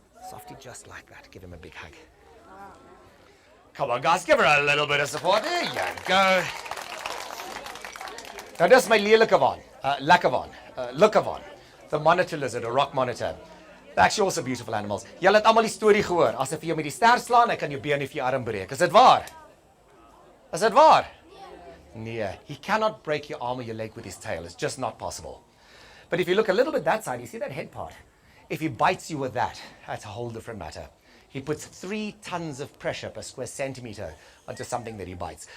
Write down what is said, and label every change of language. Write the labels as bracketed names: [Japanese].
[English] Softly, just like that. Give him a big hug. Come on, guys, give her a little bit of support. There you go. Now, [Afrikaans] dis my lelike [English] one, Lukavon, the monitor lizard, or rock monitor. They're actually also beautiful animals. [Afrikaans] Julle het almal die storie gehoor. As ek vir jou met die ster slaan, ek kan jou been of jou arm breek. Is dit waar? Is dit waar? Nee, [English] he cannot break your arm or your leg with his tail. It's just not possible. But if you look a little bit that side, you see that head part? If he bites you with that, that's a whole different matter. He puts 3 tons of pressure per square centimeter onto something that he bites.